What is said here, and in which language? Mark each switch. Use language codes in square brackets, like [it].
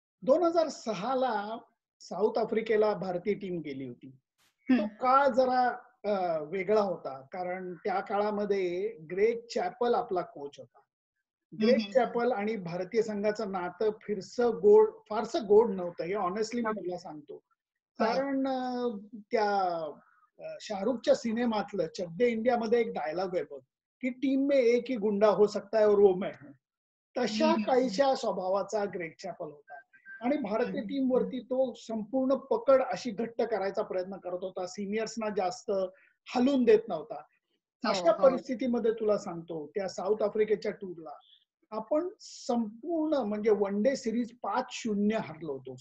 [mr] 2006 ला साऊथ आफ्रिकेला भारतीय टीम गेली होती. तो हं. काळ जरा वेगळा होता. कारण त्या काळामध्ये ग्रेग चॅपल आपला कोच होता. हं, ग्रेग हं. चॅपल आणि भारतीय संघाचं नातं फारसं गोड नव्हतं. हे ऑनेस्टली मी तुला सांगतो. होय. कारण त्या शाहरुखच्या सिनेमातलं चक दे इंडियामध्ये एक डायलॉग आहे बघ, की [hi] टीम में एक ही गुंडा हो सकता है और वो मैं हूं. हं, [mr] तशा हं. काहीशा स्वभावाचा ग्रेग चॅपल होता. आणि हं, भारतीय हं. टीम वरती तो संपूर्ण पकड अशी घट्ट करायचा प्रयत्न करत होता. सिनियर्सना जास्त हलून देत नव्हता. हो, अशा हो. परिस्थितीमध्ये तुला सांगतो, त्या साऊथ आफ्रिकेच्या टूरला आपण संपूर्ण म्हणजे वन डे सिरीज 5-0 हरलो होतो.